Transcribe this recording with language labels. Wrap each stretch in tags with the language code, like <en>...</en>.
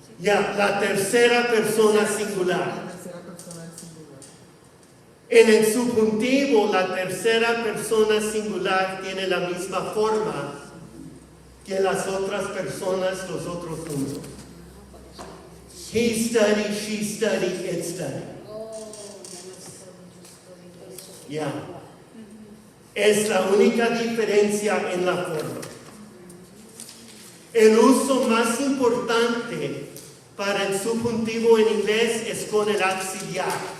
<es>Ya, la tercera persona singular. La tercera persona es singular. En el subjuntivo, la tercera persona singular tiene la misma forma que las otras personas, los otros números.</es> <en>He studied, she studied, it studied.</en> <es>Ya. Es la única diferencia en la forma. El uso más importante para el subjuntivo en inglés es con el auxiliar.</es>